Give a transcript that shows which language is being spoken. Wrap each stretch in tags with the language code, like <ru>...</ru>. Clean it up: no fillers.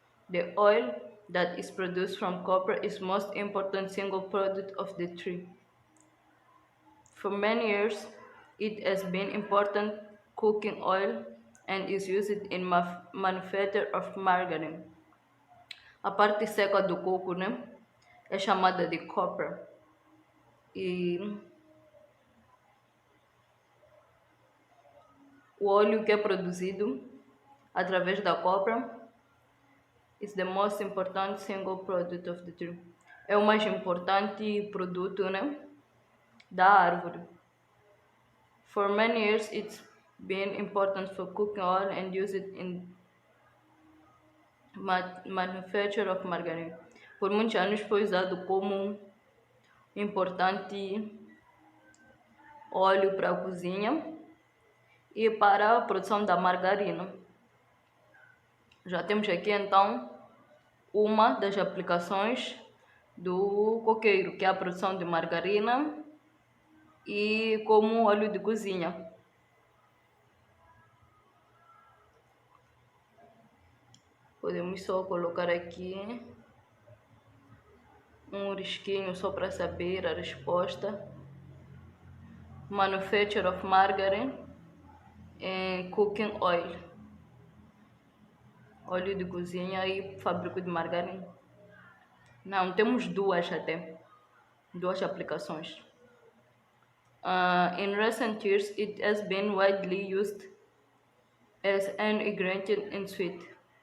<en>The oil that is produced from copper is most important single product of the tree. For many years, it has been important cooking oil and is used in manufacture of margarine.</en> <pt>A parte seca do coco, né, é chamada de copper. E o óleo que é produzido através da copper</pt> <en>is the most important single product of the tree.</en> <pt>É o mais importante produto, né, da árvore.</pt> <en>For many years, it's been important for cooking oil and use it in manufacture of margarine.</en> <pt>Por muitos anos foi usado como importante óleo para a cozinha e para a produção da margarina. Já temos aqui então uma das aplicações do coqueiro, que é a produção de margarina e como óleo de cozinha. Podemos só colocar aqui um risquinho só para saber a resposta.</pt> <en>Manufacture of margarine and cooking oil.</en> <pt>Óleo de cozinha e fábrica de margarina. Não, temos duas até. Duas aplicações.</pt> <en>In recent years, it has been widely used as an ingredient in sweet.</en>